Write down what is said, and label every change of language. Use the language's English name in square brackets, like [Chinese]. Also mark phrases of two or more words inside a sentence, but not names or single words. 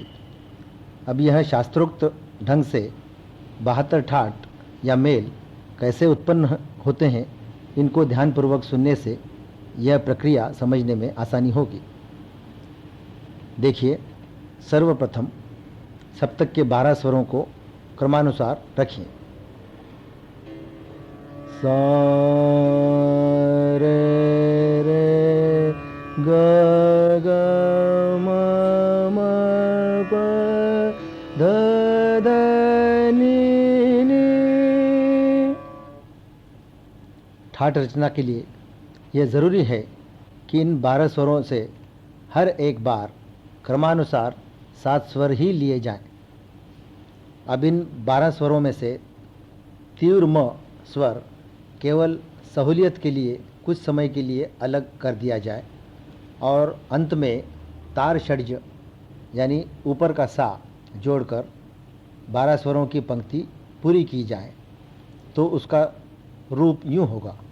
[Hindi] अब यह शास्त्रोक्त ढंग से 72 ठाट या मेल कैसे उत्पन्न होते हैं, इनको ध्यानपूर्वक सुनने से यह प्रक्रिया समझने में आसानी होगी। देखिए, सर्वप्रथम सप्तक के 12 स्वरों को क्रमानुसार रखिए। सा रे रे ग ग म म प ध ध नि नि। ठाट रचना के लिए यह ज़रूरी है कि इन 12 स्वरों से हर एक बार क्रमानुसार 7 स्वर ही लिए जाएं। अब इन 12 स्वरों में से तीव्र म स्वर केवल सहूलियत के लिए कुछ समय के लिए अलग कर दिया जाए और अंत में तार षड्ज यानी ऊपर का सा जोड़कर 12 स्वरों की पंक्ति पूरी की जाए, तो उसका रूप यूं होगा।